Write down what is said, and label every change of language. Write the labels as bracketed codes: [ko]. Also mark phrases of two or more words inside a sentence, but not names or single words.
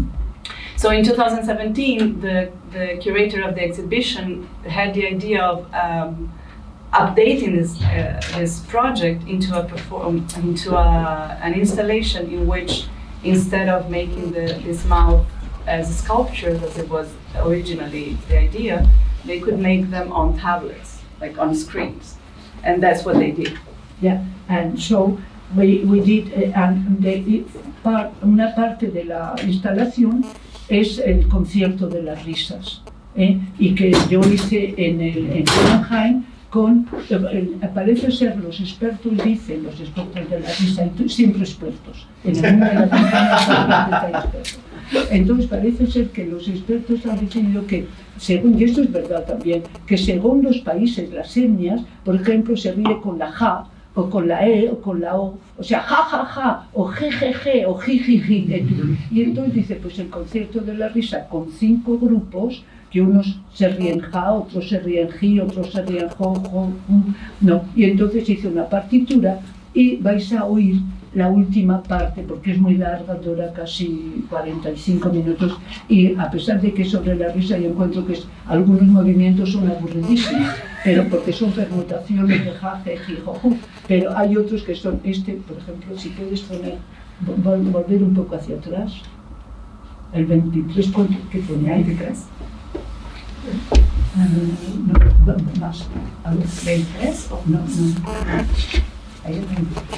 [en] So in 2017, the curator of the exhibition had the idea of updating this project into an installation in which, instead of making this mouth as sculptures as it was originally the idea, they could make them on tablets, like on screens, and that's what they did. Yeah, and so we did, [es] una parte de la instalación es el concierto de las risas, y que yo hice en Copenhagen parece ser los expertos dicen, los expertos de la risa, siempre expertos, en el mundo de la campaña hay expertos. Entonces parece ser que los expertos han decidido que, según, y esto es verdad también, que según los países, las etnias, por ejemplo, se ríe con la ja, o con la E, o con la O, o sea, ja, ja, ja, o je, je, je, o ji, ji, ji. Y entonces dice, pues el concierto de la risa con 5 grupos, que unos se ríen ja, otros se ríen ji, otros se ríen jo, jo, no. Y entonces hice una partitura y vais a oír la última parte, porque es muy larga, dura casi 45 minutos, y a pesar de que sobre la risa yo encuentro que algunos movimientos son aburridísimos, pero porque son permutaciones de ja, je, ji, jo, ju, pero hay otros que son, por ejemplo, si puedes poner, volver un poco hacia atrás, el 23, ¿qué pone ahí detrás? No, más, a ver, 23 o no, ahí el 23.